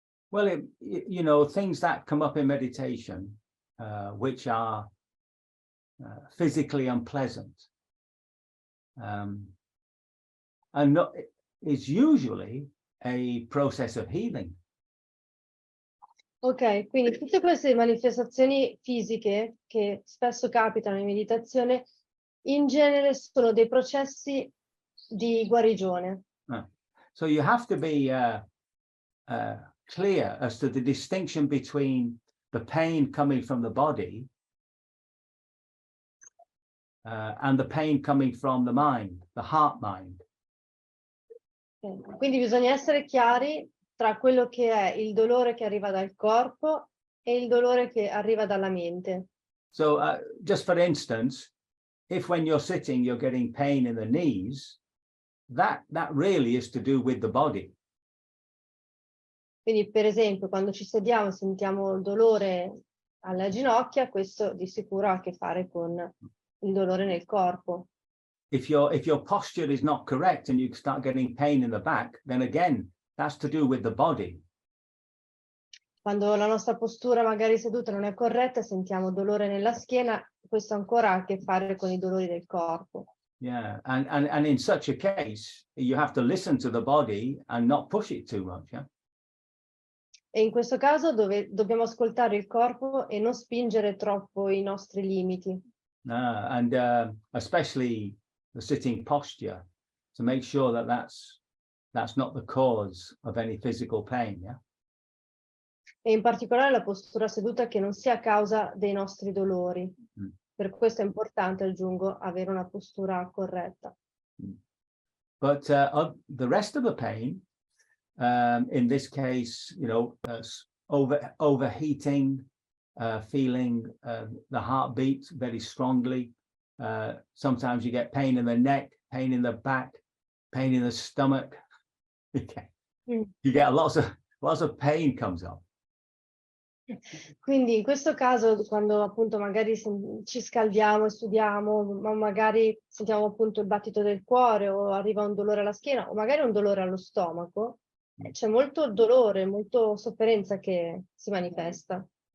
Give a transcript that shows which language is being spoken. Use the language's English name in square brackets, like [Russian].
[English] Well, you know, things that come up in meditation, which are physically unpleasant, and not, is usually a process of healing. [Italian] Ok, quindi tutte queste manifestazioni fisiche che spesso capitano in meditazione, in genere sono dei processi di guarigione. [English] So you have to be clear as to the distinction between the pain coming from the body and the pain coming from the mind, the heart mind. [Italian] Quindi bisogna essere chiari tra quello che è il dolore che arriva dal corpo e il dolore che arriva dalla mente. [English] So just for instance, if when you're sitting you're getting pain in the knees, that really is to do with the body. [Italian] Quindi per esempio quando ci sediamo e sentiamo il dolore alle ginocchia, questo di sicuro ha a che fare con il dolore nel corpo. [English] If your posture is not correct and you start getting pain in the back, then again, that's to do with the body. [Italian] Quando la nostra postura magari seduta non è corretta, sentiamo dolore nella schiena, questo ancora ha a che fare con i dolori del corpo. [English] Yeah, and in such a case, you have to listen to the body and not push it too much. Yeah. [Italian] E in questo caso dobbiamo ascoltare il corpo e non spingere troppo i nostri limiti. [English] And especially the sitting posture, to make sure that that's not the cause of any physical pain. Yeah. [Italian] E in particolare la postura seduta che non sia a causa dei nostri dolori. Per questo è importante, aggiungo, avere una postura corretta. [English] But the rest of the pain, in this case, you know, overheating, feeling the heartbeat very strongly. Sometimes you get pain in the neck, pain in the back, pain in the stomach. You get lots of pain comes up. [Italian] Quindi in questo caso, quando appunto magari ci scaldiamo e studiamo, ma magari sentiamo appunto il battito del cuore o arriva un dolore alla schiena o magari un dolore allo stomaco, c'è molto dolore, molto sofferenza che si manifesta.